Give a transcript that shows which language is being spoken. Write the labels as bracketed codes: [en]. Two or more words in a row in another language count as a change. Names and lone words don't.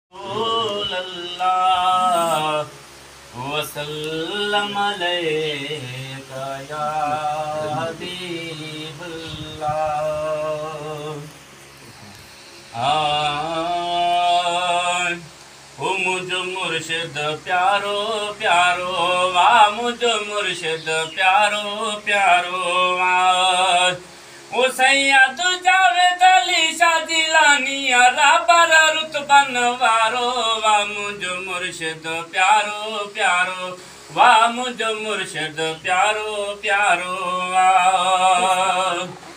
[ar] رسول الله وسلم عليك يا حبيب الله۔ [sd] آه، او منهنجو مرشد پيارو، پيارو، واهه منهنجو مرشد پيارو، پيارو، واهه۔ او سيد جاويد علي شاهه جيلاني، رهبر رتبن وارو، واهه منهنجو مرشد پيارو، پيارو، واهه منهنجو مرشد پيارو، پيارو، واهه۔